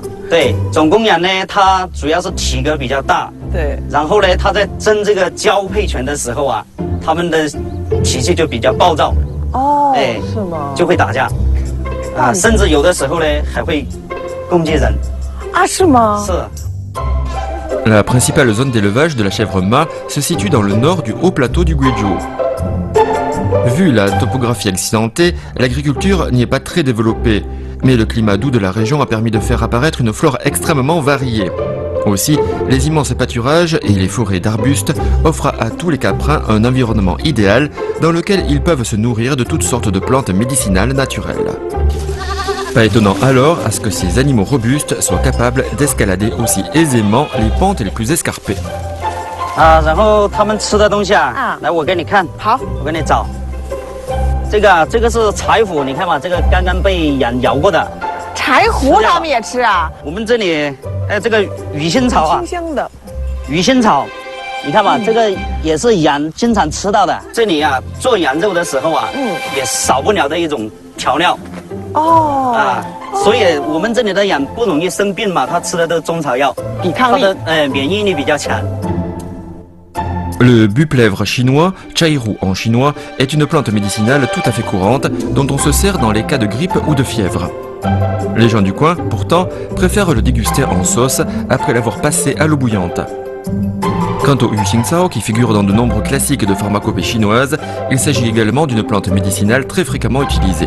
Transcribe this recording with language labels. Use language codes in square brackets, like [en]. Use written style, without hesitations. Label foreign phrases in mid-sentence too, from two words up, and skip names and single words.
[zh] 对，种公羊呢，它主要是体格比较大。对。然后呢，他在争这个交配权的时候啊，他们的脾气就比较暴躁。哦，哎，是吗？就会打架。啊，甚至有的时候呢，还会攻击人。啊，是吗？是。 [fr] La principale zone d'élevage de la chèvre mât se situe dans le nord du haut plateau du Guizhou. Vu la topographie accidentée, l'agriculture n'y est pas très développée, mais le climat doux de la région a permis de faire apparaître une flore extrêmement variée. Aussi, les immenses pâturages et les forêts d'arbustes offrent à tous les caprins un environnement idéal dans lequel ils peuvent se nourrir de toutes sortes de plantes médicinales naturelles. Pas étonnant alors à ce que ces animaux robustes soient capables d'escalader aussi aisément les pentes les plus escarpées. [zh] 啊，然后他们吃的东西啊，来我给你看，好，我给你找。这个是柴胡，你看嘛，这个刚刚被羊咬过的。柴胡他们也吃啊？我们这里还有这个鱼腥草啊，清香的。鱼腥草，你看嘛，这个也是羊经常吃到的。这里啊，做羊肉的时候啊，也少不了的一种调料。哦啊，所以我们这里的羊不容易生病嘛，它吃的都是中草药，抵抗力，它的免疫力比较强。 [fr] Le buplèvre chinois, chaihu en chinois, est une plante médicinale tout à fait courante dont on se sert dans les cas de grippe ou de fièvre. Les gens du coin, pourtant, préfèrent le déguster en sauce après l'avoir passé à l'eau bouillante. Quant au yu xingcao, qui figure dans de nombreux classiques de pharmacopée chinoise, il s'agit également d'une plante médicinale très fréquemment utilisée.